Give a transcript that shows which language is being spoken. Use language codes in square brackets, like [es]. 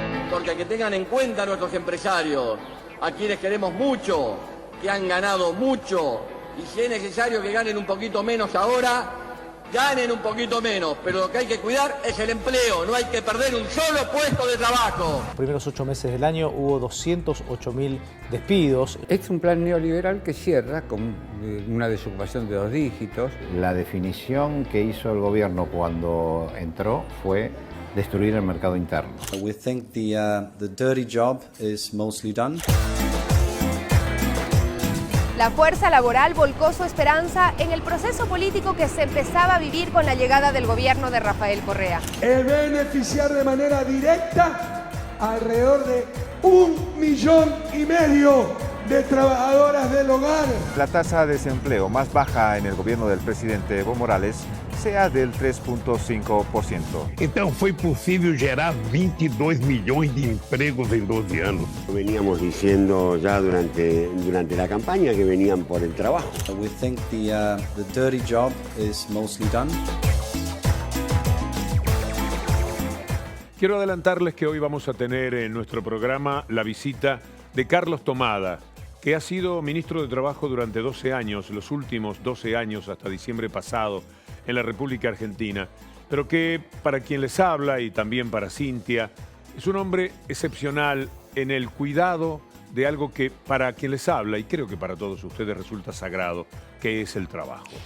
[es] Porque que tengan en cuenta a nuestros empresarios, a quienes queremos mucho, que han ganado mucho, y si es necesario que ganen un poquito menos ahora, ganen un poquito menos, pero lo que hay que cuidar es el empleo, no hay que perder un solo puesto de trabajo. Los primeros 8 meses del año hubo 208.000 despidos. Es un plan neoliberal que cierra con una desocupación de 2 dígitos. La definición que hizo el gobierno cuando entró fue destruir el mercado interno. [en] We think the dirty job is mostly done. [es] La fuerza laboral volcó su esperanza en el proceso político que se empezaba a vivir con la llegada del gobierno de Rafael Correa. El beneficiar de manera directa alrededor de 1,5 millones de trabajadoras del hogar. La tasa de desempleo más baja en el gobierno del presidente Evo Morales sea del 3,5%. [pt] Então foi possível gerar 22 milhões de empregos [es] en 12 años. Veníamos diciendo ya durante la campaña que venían por el trabajo. [en] We think the dirty job is mostly done. [es] Quiero adelantarles que hoy vamos a tener en nuestro programa la visita de Carlos Tomada, que ha sido ministro de Trabajo durante 12 años, los últimos 12 años hasta diciembre pasado, en la República Argentina, pero que para quien les habla y también para Cintia, es un hombre excepcional en el cuidado de algo que para quien les habla, y creo que para todos ustedes resulta sagrado, que es el trabajo.